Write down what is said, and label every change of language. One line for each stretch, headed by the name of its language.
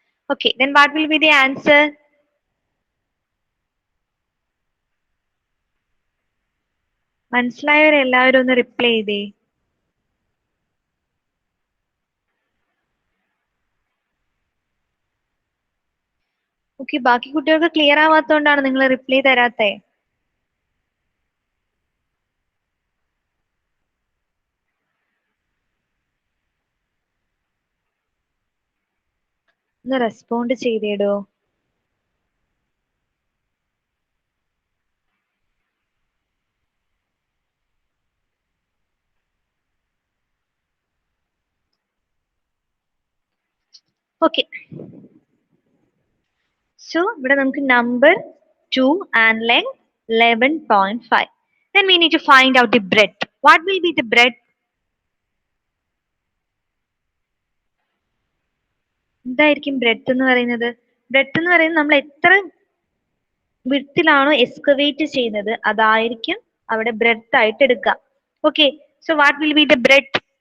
English: Okay, then what will be the answer?
Malayalam: മനസ്സിലായവരെല്ലാവരും ഒന്ന് reply ചെയ്തേ. Okay, ബാക്കി കുട്ടികൾക്ക് ക്ലിയർ ആവാത്തോണ്ടാണ് നിങ്ങൾ റിപ്ലൈ തരാത്തേ. ഒന്ന് റെസ്പോണ്ട് ചെയ്തേടോ. ഓക്കെ, സോ ഇവിടെ നമുക്ക് number 2
English: and length 11.5. Then we need to find out the breadth. What will be the breadth?
Malayalam: എന്തായിരിക്കും breadth എന്ന് പറയുന്നത്? ബ്രെഡ്ത്ത് എന്ന് പറയുന്നത് നമ്മൾ എത്ര വിഡ്ത്തിലാണോ എക്സ്കവേറ്റ് ചെയ്യുന്നത് അതായിരിക്കും അവിടെ ബ്രെഡ്ത്ത് ആയിട്ട് എടുക്കുക.
English: Okay, so what will be the breadth?